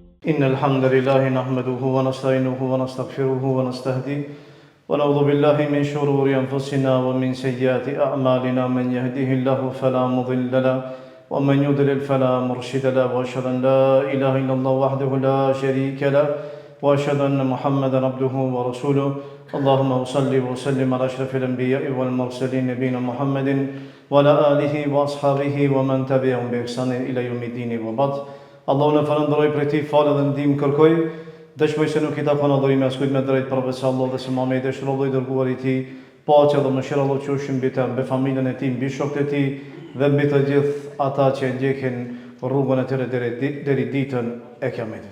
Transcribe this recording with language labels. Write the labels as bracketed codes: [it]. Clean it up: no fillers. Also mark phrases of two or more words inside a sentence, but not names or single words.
[ar] إن الحمد لله نحمده ونستعينه ونستغفره ونستهديه ونعوذ بالله من شرور أنفسنا ومن سيئات أعمالنا من يهده الله فلا مضل له ومن يضلل فلا مرشد له وأشهد أن لا إله إلا الله وحده لا شريك له وأشهد أن محمدا عبده ورسوله اللهم صل وسلم على أشرف الأنبياء والمرسلين نبينا محمد وعلى آله وأصحابه ومن تبعهم بإحسان إلى يوم الدين وبعد. [sq] Allahu në falënderoj për ti, falë dhe ndihmë kërkoj. Dëshmoj se nuk I takon adhurimi askujt me drejt përveç Allahut dhe se Muhamedi është robi I dërguar I Tij. Paqja dhe mëshira Allahu qofshin mbi të, mbi familjen e tij, mbi shokët e tij dhe mbi të gjithë ata që ndjekin rrugën e tyre deri ditën e Kiametit.